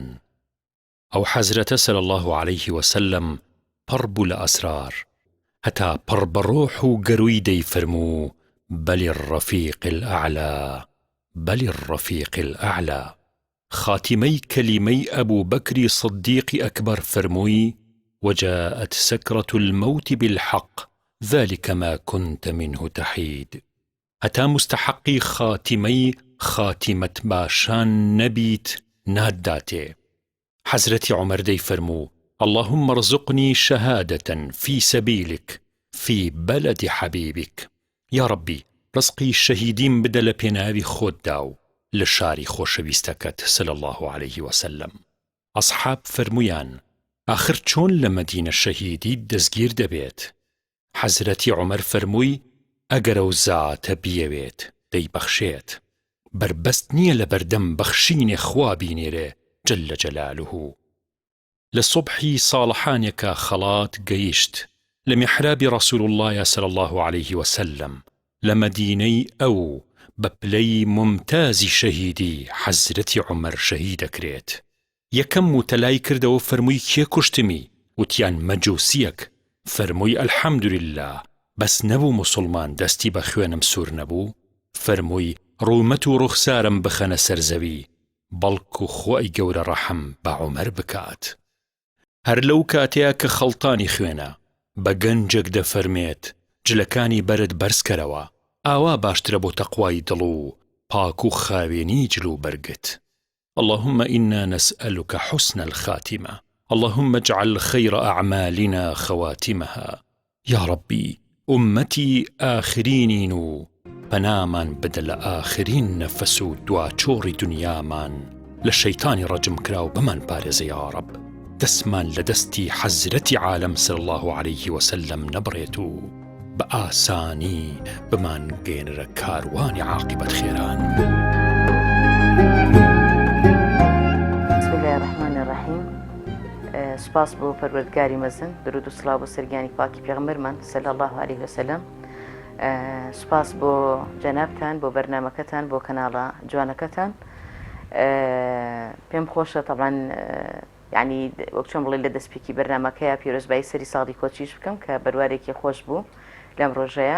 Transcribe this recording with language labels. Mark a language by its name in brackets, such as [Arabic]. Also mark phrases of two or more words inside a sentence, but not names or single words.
[Central Kurdish] ئەو حەزرەتە [Arabic] سەلی الله عليه وسلم [Central Kurdish] پڕ بوو لە ئەسرار، هەتا پڕ بە ڕۆح و گەروی دەیفەرموو [Arabic] بەلی الرەفیق الأعلا، بەلی الرەفیق الأعلا. [Central Kurdish] خاتمەی کەلیمەی ئەبوو بەکری صدیقی ئەکبەر فەرمووی [Arabic] وجاءت سكرة الموت بالحق ذلك ما كنت منه تحيد. [Central Kurdish] هەتا مستحقی خاتمەی خاتیمەت باشان نەبیت ناداتێ. حەزرەتی عومەر دەیفەرموو: [Arabic] اللهم ارزقني شهادة في سبيلك في بلد حبيبك. يا ربي [Central Kurdish] ڕزقی شەهیدیم بدە لە پێناوی خۆتدا و لە شاری خۆشەویستەکەت [Arabic] صلی الله عليه وسلم. [Central Kurdish] ئەصحاب فەرموویان: ئاخر چۆن لە مەدینە شەهیدی دەستگیر دەبێت؟ حەزرەتی عومەر فەرمووی: ئەگەرە و زاتە بیەوێت دەیبەخشێت، بربەست نییە لە بەردەم بەخشینێ خوا بینێرێ [Arabic] جل جەلالوه. [Central Kurdish] لە سوبحی ساڵحانێکە خەڵات گەیشت لە میحرابی ڕەسوول الله [Arabic] صلی الله عليه وسلم [Central Kurdish] لە مەدینەی ئەو بە پلەی ممتازی شەهیدی حەزرەتی عومەر شەهید دەکرێت. یەکەم وتەلای کردەوە فەرمووی: کێ کوشتمی؟ وتیان: مەجووسیەک. فەرمووی: ئەلحەمدولله، بەس نەبوو موسڵمان دەستی بە خوێنم سوور نەبوو؟ فەرمووی: ڕوومەت و ڕوخسارم بخەنە سەرزەوی، بەڵکو خۆی گەورە ڕەحم بە عومەر بکات. هەر لەو کاتەیە کە خەڵتانی خوێنە بە گەنجێک دەفەرمێت: جلەکانی بەرت بەرزکەرەوە، ئاوا باشترە بۆ تەقوای دڵ و پاک و خاوێنی جلو بەرگت. [Arabic] اللهم إنا نسألك حسن الخاتمة، اللهم اجعل خير أعمالنا خواتمها. يا ربي أمتي آخرين [Central Kurdish] و بەنامان بدە لە ئاخرین نەفەس و دواچۆڕی دنیامان لە شەیتانی ڕەجم کرا و بمان پارێزە [Arabic] یا ڕەب. [Central Kurdish] دەستمان لە دەستی حەزرەتی عالەم [Arabic] صلی الله عليه وسلم [Central Kurdish] نەبڕێت و بە ئاسانی بمان گێنرە کاروانی عاقبەت خێران. [Arabic] بسم الله الرحمن الرحیم. [Central Kurdish] سپاس بۆ پەروەردگاری مەزن، درود و سڵاو بۆ سەرگیانی پاکی پێغەمبەرمان [Arabic] صلی الله عليه وسلم. [Central Kurdish] سپاس بۆ جەنابتان، بۆ بەرنامەکەتان، بۆ کەناڵە جوانەکەتان. پێم خۆشە [Arabic] طبعاً یعنی [Central Kurdish] وەک چۆن بڵێ لە دەستپێکی بەرنامەکەیە پیرۆزبایی سەری ساڵی کۆچیش بکەم کە بەروارێکی خۆش بوو لەم ڕۆژەیە.